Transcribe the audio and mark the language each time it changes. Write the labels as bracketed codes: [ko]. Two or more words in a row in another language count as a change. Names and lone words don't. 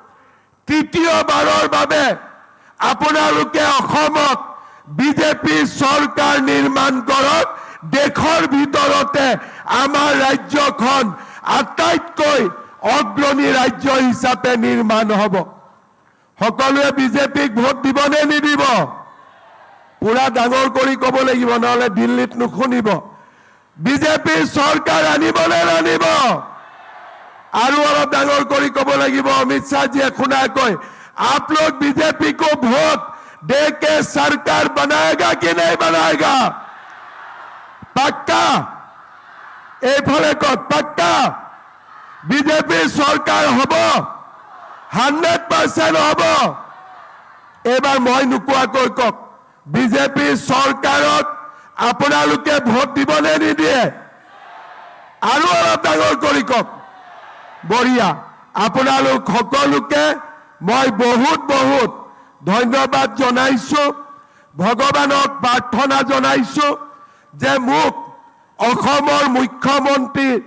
[as] তৃতীয়বাৰৰ বাবে আপোনালোকে অসমত বিজেপি চৰকাৰ নিৰ্মাণ কৰক দেশৰ ভিতৰতে আমাৰ ৰাজ্যখন আটাইতকৈ অগ্ৰণী ৰাজ্য হিচাপে নিৰ্মাণ হ'ব সকলোৱে বিজেপিক ভোট দিবনে নিদিব পুৰা ডাঙৰ কৰি ক'ব লাগিব নহলে দিল্লীত নুশুনিব বিজেপি চৰকাৰ আনিবনে নানিব আৰু অলপ ডাঙৰ কৰি ক'ব লাগিব অমিত শাহ জিয়ে শুনাকৈ [hi] आप लोग बीजेपी को वोट दे के सरकार बनाएगा कि नहीं बनाएगा पक्का [as] এইফালে কত [hi] पक्का बीजेपी सरकार হব [as] 100% হব এবাৰ মই নুকুৱাকৈ কক বিজেপি চৰকাৰক আপোনালোকে ভোট দিবনে নিদিয়ে আৰু অলপ ডাঙৰ কৰি কক বঢ়িয়া আপোনালোক সকলোকে মই বহুত বহুত ধন্যবাদ জনাইছো ভগৱানক প্ৰাৰ্থনা জনাইছো যে মোক অসমৰ মুখ্যমন্ত্ৰী